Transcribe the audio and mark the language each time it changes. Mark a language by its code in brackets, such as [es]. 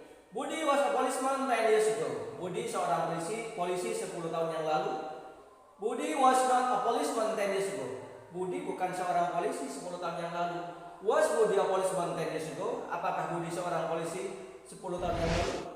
[en] Budi was a policeman 10 years ago. [id] Budi seorang polisi 10 tahun yang lalu. [en] Budi was not a policeman 10 years ago. [id] Budi bukan seorang polisi 10 tahun yang lalu. [en] Was Budi a policeman 10 years ago? [id] Apakah Budi seorang polisi 10 tahun yang lalu?